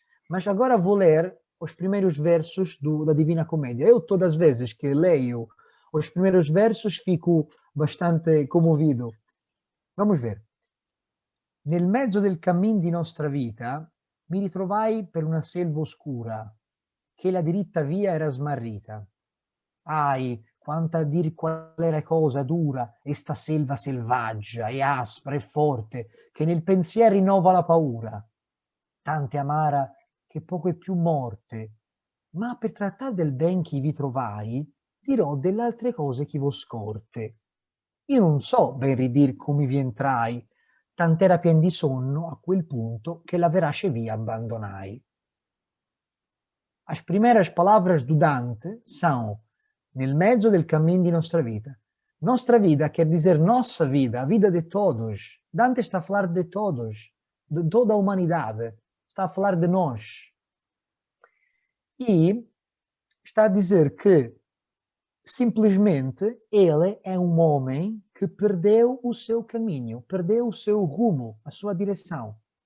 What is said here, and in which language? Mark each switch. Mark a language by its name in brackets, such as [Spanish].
[Portuguese] Mas agora vou ler os primeiros versos da Divina Comédia. Eu, todas as vezes que leio os primeiros versos, fico bastante comovido. Vamos ver. [Italian] Nel mezzo del cammin di nostra vita mi ritrovai per una selva oscura, che la diritta via era smarrita. Ai, quanto a dir qual era cosa dura esta selva selvaggia e aspra e forte, che nel pensier rinnova la paura. Tante amara che poco è più morte, ma per trattar del ben chi vi trovai, dirò delle altre cose chi vo scorte. Io non so ben ridir come vi entrai, tant'era pien di sonno a quel punto che la verace via abbandonai. [Portuguese] As primeiras palavras do Dante são nel mezzo del cammino di nostra vida. Nostra vida quer dizer nossa vida, a vida de todos. Dante está a falar de todos, de toda a humanidade. Está a falar de nós. E está a dizer que simplesmente ele é um homem que perdeu o seu caminho, perdeu o seu rumo, a sua direção.